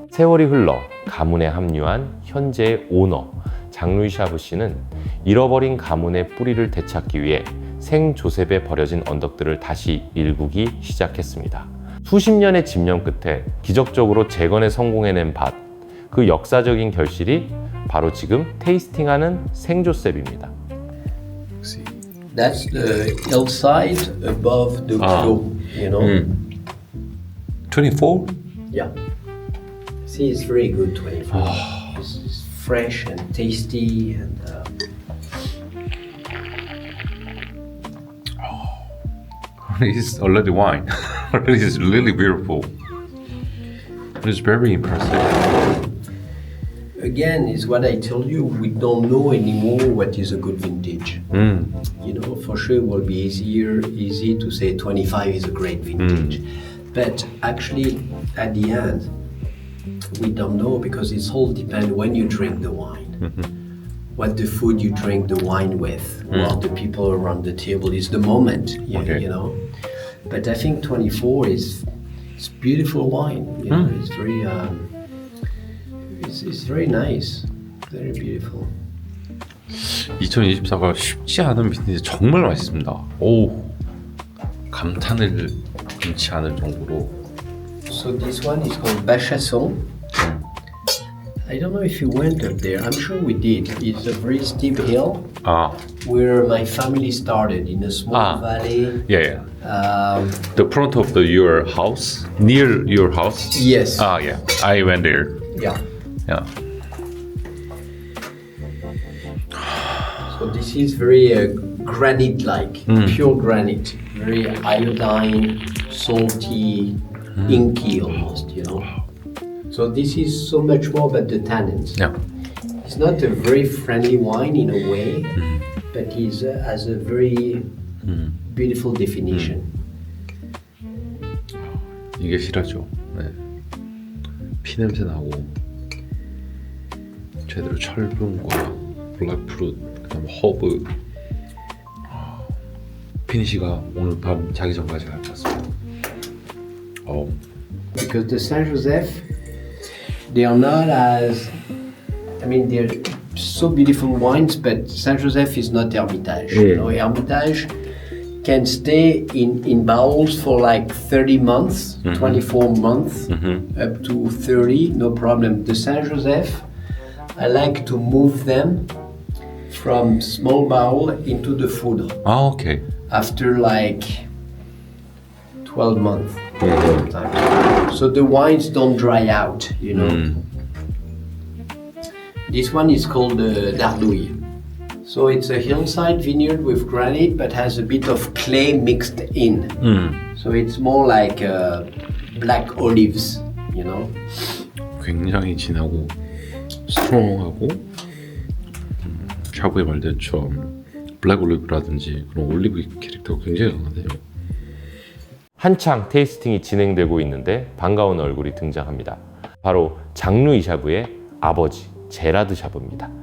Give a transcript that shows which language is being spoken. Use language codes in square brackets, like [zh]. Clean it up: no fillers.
[ko] 세월이 흘러 가문에 합류한 현재의 오너 장루이 샤브 씨는 잃어버린 가문의 뿌리를 되찾기 위해 생조셉에 버려진 언덕들을 다시 일구기 시작했습니다. 수십 년의 집념 끝에 기적적으로 재건에 성공해낸 밭, 그 역사적인 결실이 바로 지금 테이스팅하는 생조셉입니다. [en] That's the hillside above the flow, you know? 24? Yeah. See, it's very good 24. It's fresh and tasty and It's already wine. It's really beautiful. It's very impressive. again, it's what I tell you, we don't know anymore what is a good vintage. You know, for sure it will be easy to say 25 is a great vintage. But actually, at the end, we don't know because it's all depend when you drink the wine. What the food you drink the wine with, what the people around the table is the moment, Okay. you know. But I think 24 is it's beautiful wine. You know, it's very it's very nice, very beautiful. [ko] 2024가 쉽지 않은 빈티지 정말 맛있습니다. 오, 감탄을 금치 않을 정도로. [en] So this one is called Bachasson. I don't know if you went up there. I'm sure we did. It's a very steep hill [ko] 아, [en] where my family started in a small valley. yeah. The front of your house, near your house. Yes. Ah, yeah. I went there. Yeah. Yeah. So this is very granite-like, pure granite, very iodine, salty, inky almost, you know. So this is so much more about the tannins. Yeah. It's not a very friendly wine in a way, but it has a very beautiful definition. [ko] 이게 실하죠. 네. 피 냄새 나고 제대로 철분과 블랙프루트, 그다음 허브. 피니시가 오늘 밤 자기 전까지 갈 것 같습니다. [en] Because the Saint Joseph, they are not as, I mean, they're so beautiful wines, but Saint Joseph is not Hermitage. You know, Hermitage can stay in barrels for like 30 months, 24 months, up to 30, no problem. The Saint Joseph, I like to move them from small barrel into the food [ko] 아, 오케이. [en] after like 12 months. Sometimes. So the wines don't dry out, you know. This one is called Dardouille. So it's a hillside vineyard with granite but has a bit of clay mixed in. So it's more like black olives, you know. [ko] 굉장히 진하고 스트롱하고 샤브의 말대처럼 블랙 올리브라든지 그런 올리브 캐릭터가 굉장히 강하대요. 한창 테이스팅이 진행되고 있는데 반가운 얼굴이 등장합니다. 바로 장루이 샤브의 아버지 제라드 샤브입니다.